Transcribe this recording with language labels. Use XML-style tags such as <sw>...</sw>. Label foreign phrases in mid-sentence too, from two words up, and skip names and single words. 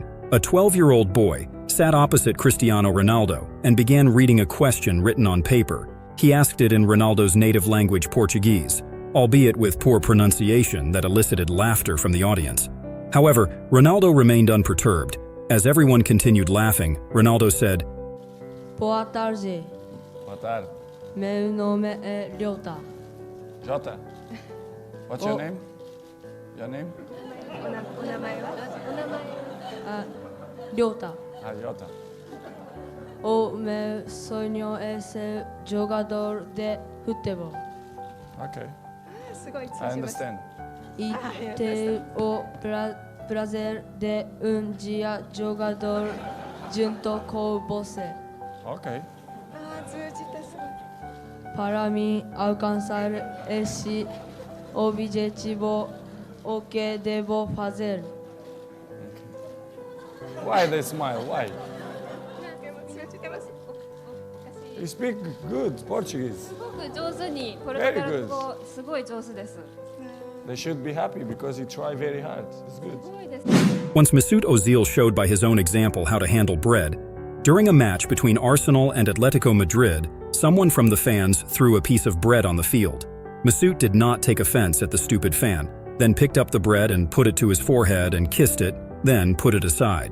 <en>A 12-year-old boy sat opposite Cristiano Ronaldo and began reading a question written on paper. He asked it in Ronaldo's native language, Portuguese, albeit with poor pronunciation that elicited laughter from the audience. However, Ronaldo remained unperturbed. As everyone continued laughing, Ronaldo said,</en> <pt>Boa tarde. Boa tarde. Meu nome é Jota. Jota.</pt> <en>What's your name? Your name?</en> <pt>Jota. Ah, Jota. O meu sonho é ser jogador de futebol.</pt> <en>Okay.</en> <ja>すごい通</ja> <en>I</en> <ja>じました</ja> <en>understand.</en> <pt>E ter o prazer de dia jogador junto com você.</pt> <en>Okay.</en> <ja>あー通じたすごい</ja> <pt>Para mim alcançar esse objetivo, o que devo fazer?</pt> <en>Why they smile? Why?</en> <ja>なんかもう通じてます</ja> <en>You speak good Portuguese.</en> <ja>すごく上手にポルトガル語すごい上手です。</ja> <en>They should be happy because you try very hard. It's good.</en> <ja>すごいです。</ja> <en>Once Mesut Ozil showed by his own example how to handle bread, during a match between Arsenal and Atletico Madrid, someone from the fans threw a piece of bread on the field. Mesut did not take offense at the stupid fan, then picked up the bread and put it to his forehead and kissed it, then put it aside.</en>